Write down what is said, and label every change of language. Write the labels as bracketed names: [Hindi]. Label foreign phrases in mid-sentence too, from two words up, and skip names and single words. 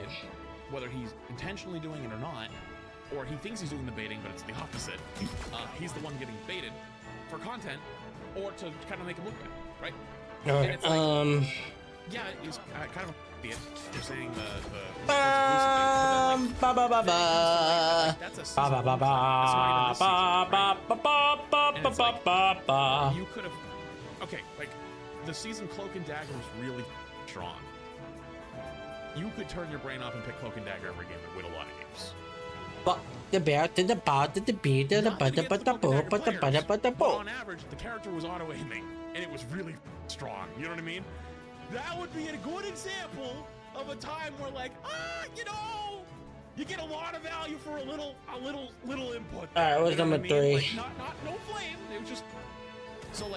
[English] Whether he's intentionally doing it or not, or he thinks he's doing the baiting, but it's the opposite. He's the one getting baited for content, or to kind of make him look bad, right? All And right. it's like, yeah, it's kind of a idiot. They're saying the Ba ba ba ba. that's a Ba ba ba ba ba ba ba ba ba ba ba. you could have okay, like the season Cloak and Dagger was really strong. You could turn your brain off and pick Cloak and Dagger every game and win a lot of games. But the bear did the ba did the bee did the ba the ba the bo ba the ba the ba the But bo. on average, the character was auto aiming, and it was really strong. You know what I mean? That would be a good example of a time where, like, you know, you get a lot of value for a little input. All right, what's You know number what I mean? 3? Like, no flame. It was just so like.